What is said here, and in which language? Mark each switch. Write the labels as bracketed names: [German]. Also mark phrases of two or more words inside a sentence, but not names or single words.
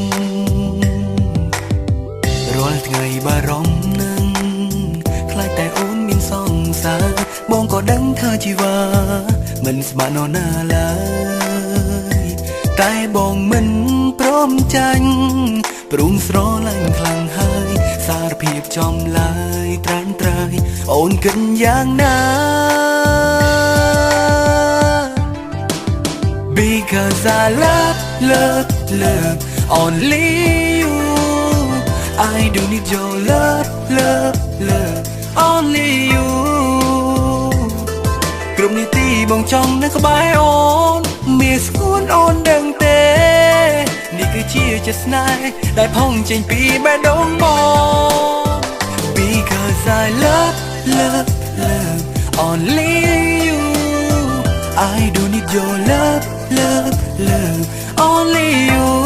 [Khmer] រាល់ថ្ងៃបារម្ភនឹងខ្លាចតែអូនមានសង្សារបង ក៏ដឹងថាជីវ៉ាមិនស្មាននរណាឡើយតែបងមិនព្រមចាញ់ព្រមស្រឡាញ់ខ្លាំងហើយសារភាពចំឡាយត្រាំត្រាយអូនគិតយ៉ាងណា [English] Because I love only you. I do need your love only you. [Khmer] គ្រប់នាទីបងចង់នៅក្បែរអូនមានស្គួនអូនដឹងទេនេះគឺជាចិត្តស្នេហ៍ដែលផុងចេញពីបេះដូងបង [English] Because I love only you. I do need your love only you.